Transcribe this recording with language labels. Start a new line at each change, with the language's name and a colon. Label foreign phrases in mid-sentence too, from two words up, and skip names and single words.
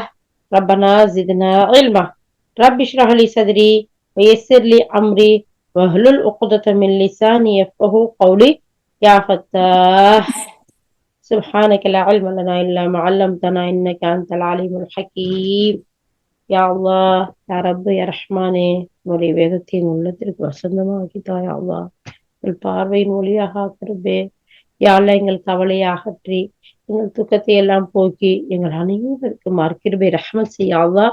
Arabic: ربنا زدنا علما. رب اشرح لي صدري ويسر لي أمري واحلل عقدة من لساني يفقه قولي. يا فتاح سبحانك لا علم لنا إلا ما علمتنا إنك أنت العليم الحكيم. يا الله، يا رب، يا رحمن,
Tamil: உன்னுடைய வேதத்தை என் உள்ளத்திற்கு வசந்தமாக்கித்தா
Arabic: يا الله.
Tamil: எங்கள் பார்வையின் ஒளியாக ஆக்கிறதே
Arabic: يا الله.
Tamil: எங்கள் கவலையை அகற்றி எங்கள் துக்கத்தை எல்லாம் போக்கி எங்கள் அனைவருக்கும் மறுக்கிருபை ரஹ்மத் செய்ய
Arabic: يا الله.